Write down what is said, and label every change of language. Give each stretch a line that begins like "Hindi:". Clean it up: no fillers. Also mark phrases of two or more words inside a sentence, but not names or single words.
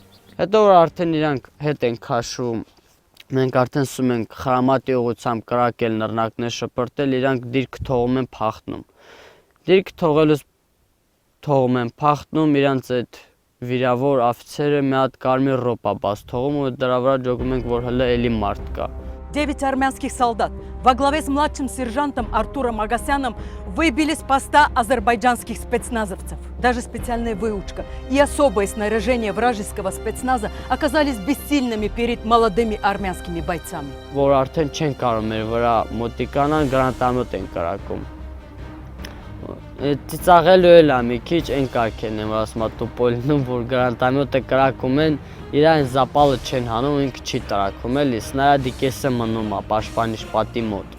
Armenian: Հետո որ արդեն իրանք հետ են քաշում, մենք արդեն ասում ենք խրամատի ուղղությամբ կրակել նռնակներ շպրտել, իրանք դիրք թողում են փախնում։ Դիրք թողելուց թողում են փախնում, իրանց այդ վիրավոր աֆիցերը մի հատ կարմիր ռոպա բաց թողում ու դրա вրա ջոգում ենք, որ հələ էլի մարդ կա։
Russian: 9 армянских солдат во главе с младшим сержантом Артуром Агасяном выбили с поста азербайджанских спецназовцев. Даже специальная выучка и особое снаряжение вражеского спецназа оказались бессильными перед молодыми армянскими бойцами.
Armenian: Որ արդեն չեն կարող մեր վրա մոտիկանան, գրանատամոտ են կրակում։ Ծիծաղելու էլ է մի քիչ այն կարգեն եմ, որ ասում եմ տուպոլինում, որ գրանատամոտը կրակում են, իրան զապալը չեն հանում, ինքը չի տրակում էլի, սնայադի կեսը մնում է պաշտպանիչ պատի մոտ։